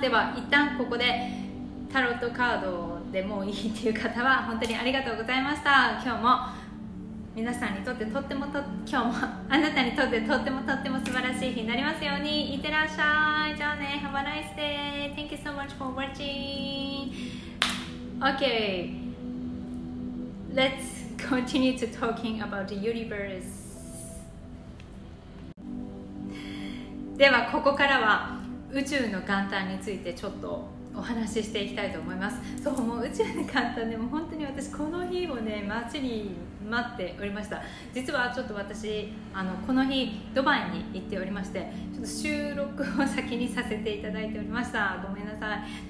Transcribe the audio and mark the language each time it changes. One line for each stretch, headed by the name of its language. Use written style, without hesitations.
Japanese: では一旦ここでタロットカードでもいいっていう方は本当にありがとうございました。今日も皆さんにとって今日もあなたにとってとっても素晴らしい日になりますように。いってらっしゃい。じゃあね、
English: Have a nice day. Thank you so much for watching. Okay, let's continue to talking about the universe.
Japanese: ではここからは宇宙の元旦についてちょっとお話ししていきたいと思います。そう、もう宇宙の元旦でも本当に私この日をね待ちに待っておりました。実はちょっと私この日ドバイに行っておりまして、ちょっと収録を先にさせていただいておりました。ごめんなさい。